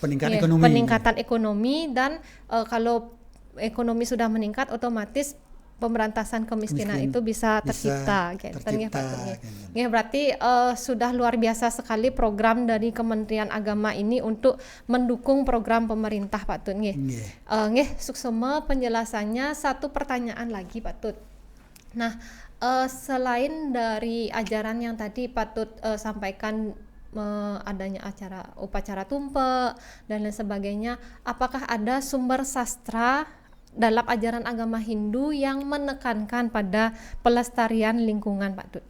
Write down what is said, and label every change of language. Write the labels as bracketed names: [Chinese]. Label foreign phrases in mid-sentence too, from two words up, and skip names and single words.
[Indonesian] Peningkatan ekonomi dan kalau ekonomi sudah meningkat, otomatis pemberantasan kemiskinan itu bisa tercipta. Berarti sudah luar biasa sekali program dari Kementerian Agama ini untuk mendukung program pemerintah Pak Tut. Suksema penjelasannya. Satu pertanyaan lagi Pak Tut. Nah, selain dari ajaran yang tadi Pak Tut sampaikan, adanya upacara tumpek dan lain sebagainya, apakah ada sumber sastra dalam ajaran agama Hindu yang menekankan pada pelestarian lingkungan Pak Tut?